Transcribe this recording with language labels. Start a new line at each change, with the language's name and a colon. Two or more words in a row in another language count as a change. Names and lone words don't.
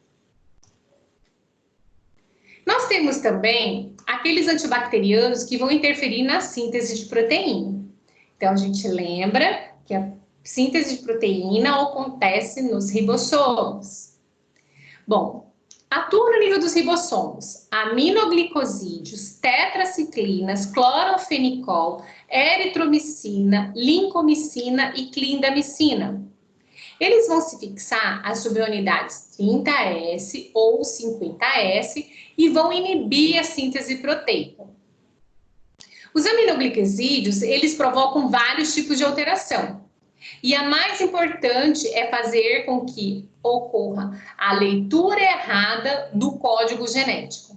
Portuguese: Nós temos também aqueles antibacterianos que vão interferir na síntese de proteína. Então, a gente lembra que a síntese de proteína acontece nos ribossomos. Bom, Atua no nível dos ribossomos, aminoglicosídeos, tetraciclinas, clorofenicol, eritromicina, lincomicina e clindamicina. Eles vão se fixar às subunidades 30S ou 50S e vão inibir a síntese proteica. Os aminoglicosídeos, eles provocam vários tipos de alteração. E a mais importante é fazer com que ocorra a leitura errada do código genético.